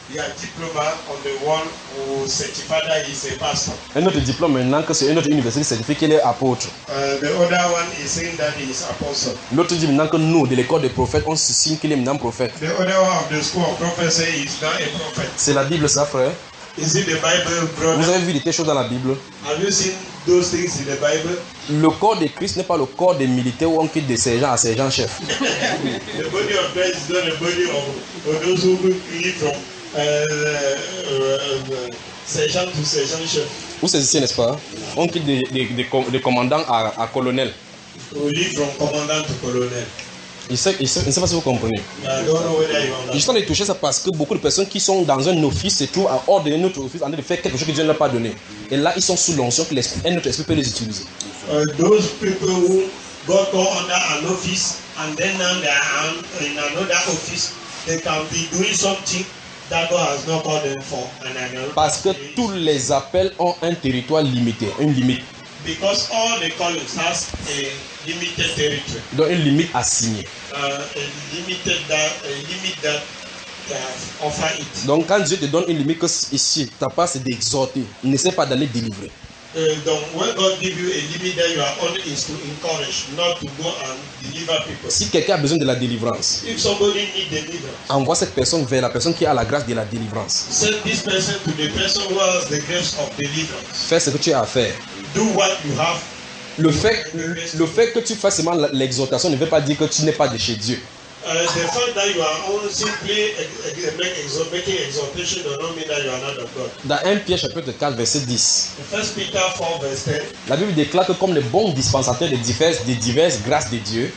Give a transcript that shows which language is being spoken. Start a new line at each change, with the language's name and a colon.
English: Yeah, diploma on the one who certified that he is a pastor.
French: Un autre diplôme maintenant que c'est une autre université certifie qu'il est apôtre.
English: The other one is saying that he is apostle.
French: L'autre dit maintenant que nous, de l'école des prophètes, on se signe qu'il est maintenant prophète.
English: The other one of the school of prophets say he is not a prophet.
French: C'est la Bible, ça, frère.
English: Is it the Bible, brother?
French: Vous avez vu des choses dans la Bible?
English: Have you seen those things in the Bible?
French: Le corps de Christ n'est pas le corps des militaires où on quitte des sergents à sergents chef.
English: The body of Christ is not the body of those who quitte from sergent to sergent chef.
French: Vous êtes ici, n'est-ce pas? On quitte des commandants à colonel. On quitte
English: from commandant to colonel.
French: Je ne sais pas si vous comprenez. Je suis en train de toucher ça parce que beaucoup de personnes qui sont dans un office se trouvent en hors de un autre office en train de faire quelque chose que Dieu ne leur a pas donné. Et là, ils sont sous l'onction que l'esprit, un autre esprit peut les utiliser.
English: Those people who got under an office and then now they are in another office, they can be doing something that God has not called them for.
French: Parce que tous les appels ont un territoire limité, une limite.
English: Because all the colleagues has a limited territory.
French: Donc une limite assignée.
English: A limit that they have offered it.
French: Donc quand Dieu te donne une limite que ici, ta part c'est d'exhorter, n'essaie pas d'aller délivrer.
English: Donc when God give you a limit that you are on is to encourage, not to go and deliver people.
French: Si quelqu'un a besoin de la délivrance,
English: if somebody need deliverance,
French: envoie cette personne vers la personne qui a la grâce de la délivrance.
English: Send this person to the person who has the grace of deliverance.
French: Fais ce que tu as à faire.
English: Do what you have.
French: Le fait que tu fasses seulement l'exhortation ne veut pas dire que tu n'es pas de chez Dieu.
English: The fact that you are only simply making exhortation does not mean that you are not of God.
French: Dans 1 Pierre chapitre 4 verset 10.
English: 1 Peter 4 verse 10.
French: La Bible déclare que comme les bons dispensateurs de diverses grâces de Dieu.